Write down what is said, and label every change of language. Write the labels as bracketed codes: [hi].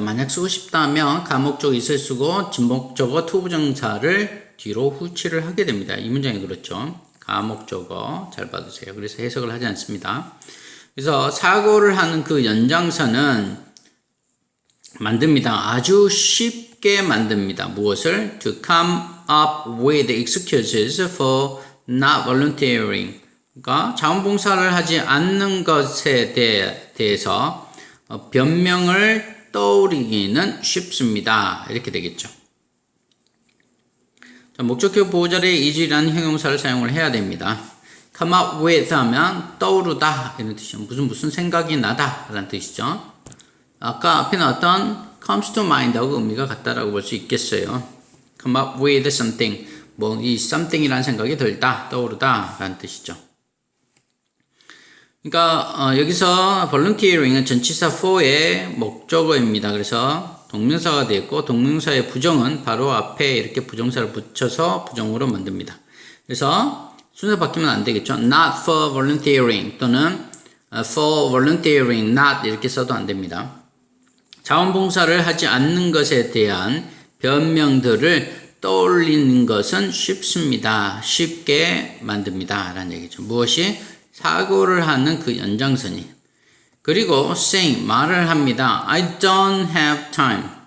[ko] 만약 쓰고 싶다면 가목적어 있을 쓰고 진목적어 to 부정사를 뒤로 후치를 하게 됩니다. 이 문장이 그렇죠. 가목적어 잘 봐두세요. 그래서 해석을 하지 않습니다. 그래서 사고를 하는 그 연장선은 만듭니다. 아주 쉽게 만듭니다. 무엇을? [en] To come up with excuses for not volunteering. [ko] 그러니까 자원봉사를 하지 않는 것에 대해서 변명을 떠올리기는 쉽습니다. 이렇게 되겠죠. 자, 목적격 보호자리에 is라는 형용사를 사용을 해야 됩니다. [en] come up with [ko] 하면 떠오르다 이런 뜻이죠. 무슨 생각이 나다 라는 뜻이죠. 아까 앞에 나왔던 comes to mind하고 의미가 같다라고 볼 수 있겠어요. [en] come up with something, [ko] 이 something이라는 생각이 들다, 떠오르다 라는 뜻이죠. 그러니까 여기서 volunteering은 전치사 for의 목적어입니다. 그래서 동명사가 되었고 동명사의 부정은 바로 앞에 이렇게 부정사를 붙여서 부정어로 만듭니다. 그래서 순서 바뀌면 안 되겠죠. [en] not for volunteering [ko] 또는 [en] for volunteering not [ko] 이렇게 써도 안 됩니다. 자원봉사를 하지 않는 것에 대한 변명들을 떠올리는 것은 쉽습니다. 쉽게 만듭니다. 라는 얘기죠. 무엇이? 사고를 하는 그 연장선이. 그리고 saying, 말을 합니다. [en] I don't have time.